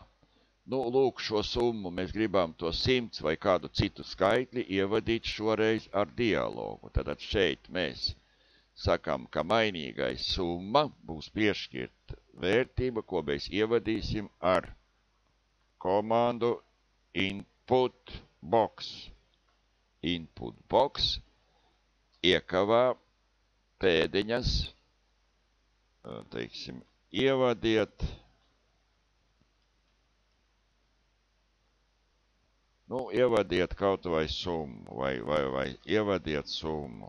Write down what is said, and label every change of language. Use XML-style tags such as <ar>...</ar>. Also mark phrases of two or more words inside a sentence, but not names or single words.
<lv>Lūk, šo summu mēs gribam to 100 vai kādu citu skaitli ievadīt šoreiz ar dialogu. Tad šeit mēs sakam, ka mainīgais summa būs piešķirta vērtība, ko mēs ievadīsim ar komandu</lv> <en>input box. Input box</en> <lv>iekavā pēdiņas, teiksim, ievadiet, ievadiet kaut vai summu, vai ievadiet summu.</lv>